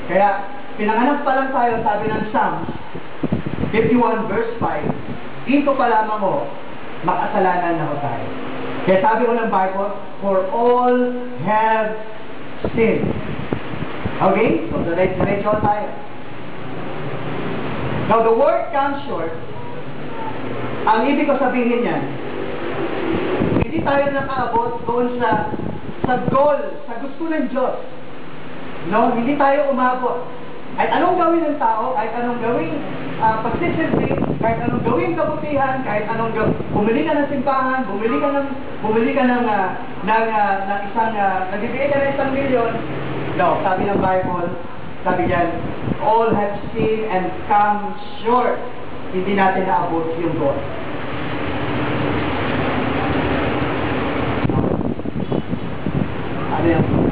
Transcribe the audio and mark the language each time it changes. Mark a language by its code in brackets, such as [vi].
[tl] Kaya pinanganak pa lang tayo, sabi ng Psalms 51 verse 5, dito pa lamang ho, makasalanan na ho tayo. Kaya sabi ko ng Bible, [en] for all have sinned. [tl] Okay? So diretso tayo. [en] Now the word comes short. [tl] Ang ibig ko sabihin yan, hindi tayo nakaabot doon sa goal, sa gusto ng Diyos. No? Hindi tayo umabot. Kahit anong gawin ng tao, kahit anong gawin pagsisilbi, kahit anong gawin kabutihan, kahit anong bumili ka ng simbahan, bumili ka ng isang, nagbibigay ka ng 1 milyon. No, sabi ng Bible, sabi diyan, [en] all have sinned and come short. [tl] Hindi natin naabot yung goal. Ano yan?